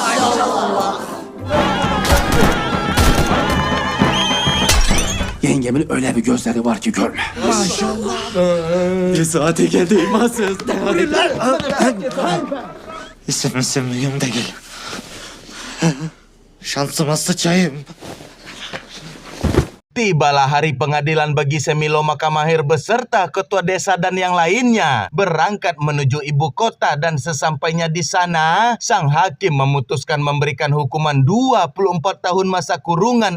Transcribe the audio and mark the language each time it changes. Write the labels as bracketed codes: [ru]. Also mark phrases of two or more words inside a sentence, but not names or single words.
[tr] Yengemin öyle bir gözleri var ki görme. Bir saate geldi imansız. İsim mühim değil. Şansıma sıçayım. [id] Tibalah hari pengadilan bagi Semilo, maka Mahir beserta ketua desa dan yang lainnya berangkat menuju ibu kota, dan sesampainya di sana sang hakim memutuskan memberikan hukuman 24 tahun masa kurungan.